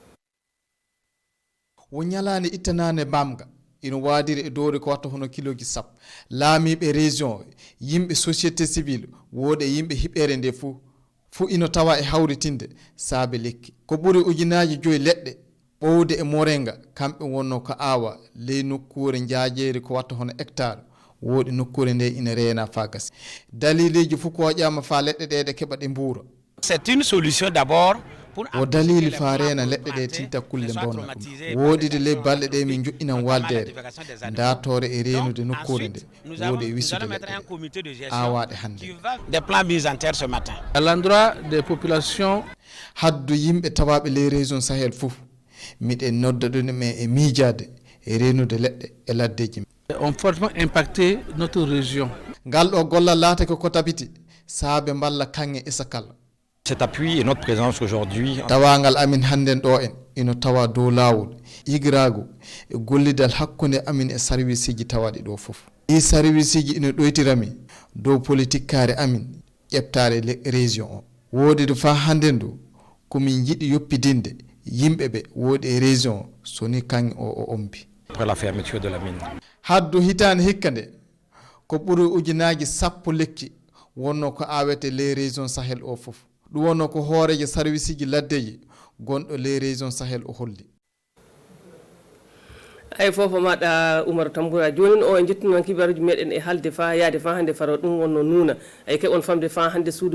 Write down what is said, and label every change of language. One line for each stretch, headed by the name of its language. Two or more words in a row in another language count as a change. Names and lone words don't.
Fula: wo ñalande ittanane mbamga ina waadiri e doori ko watta hono kiloji sappo laamiɓe région yimɓe société civile wooɗe yimɓe hiɓere nde fuu ino tawa e hawritinde saabe lekki ko ɓuri ujunaji 5 leɗɗe ɓowde e morenga kamɓe wonno ko aawa ley nokkure jaajeeri ko watta hono hectare wooɗi nokkure nde ina reena fa gasi daliliji fof ko ƴama fa leɗɗe ɗe ɗe keɓa ɗe mbuura.
French: C'est une solution d'abord
Fula: o dalili fa reena leɗɗe ɗe tinta kulle bonna woodide ley balɗe ɗe min joƴƴinan waldere datore e reenude nokkure nde woodi e wisude leɗɗe awaɗe hannde
French: des plans mis en terre ce matin À l'endroit des populations,
Fula: haddu yimɓe tawaɓe ley région Sahel fof miɗen nodda ɗum e miijade e reenude leɗɗe e laddeji
French: ont fortement impacté notre région.
Fula: ngal ɗo gollal laatake ko tabiti saabe mballa kanŋe isakal.
French: Cet appui et notre présence aujourd'hui
Fula: tawangal amin hannden ɗo en ino tawa dow laawol igirago e gollidal hakkunde amin e service ji tawaɗi ɗo fof ɗi service ji ino ɗoytirami dow politique kaare amin ƴeftare région o woodide fa hannden du komin jiɗi yoppidinde yimɓe ɓe woodi e région o soni kanŋe o ombi
French: après la fermeture de la mine.
Fula: haddu hitande hikka nde ko ɓuri ujunaji 10 lekki wonno ko awete les région Sahel o fof ɗum wonno ko hooreje service ji laddeji gonɗo les région Sahel o holli. ay fofo maɗa Oumarou Tamboura joni o e jettunon kibaruji meɗen e haalde fa yaade fa hannde faro ɗum wonno nuuna ay keɓon famde fa hannde suudu